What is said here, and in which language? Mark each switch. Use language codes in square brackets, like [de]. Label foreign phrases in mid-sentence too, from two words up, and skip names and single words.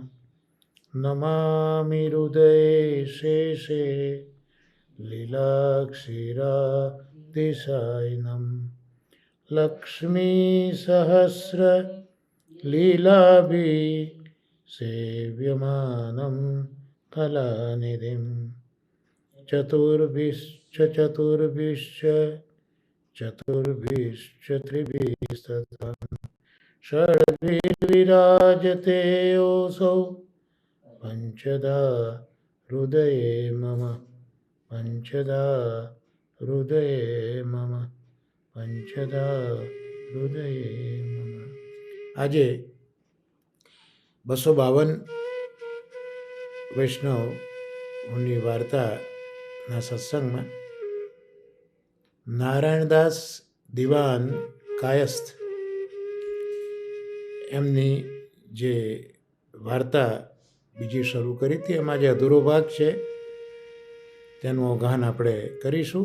[sa] नमामि हृदये शेषे लीलाक्षीरातिशायिनं लक्ष्मीसहस्रलीलाभिः सेव्यमानं कलानिधिं चतुर्भिश्च त्रिभिस्तथा षड्भिर्विराजते योऽसौ पञ्चदा हृदये मम पञ्चदा हृदये मम પંચદા હૃદયે મમ। [gu] આજે 252 વૈષ્ણવની વાર્તાના સત્સંગમાં નારાયણદાસ દિવાન કાયસ્થ એમની જે વાર્તા બીજી શરૂ કરી હતી એમાં જે અધૂરો ભાગ છે તેનું અવગાહન આપણે કરીશું।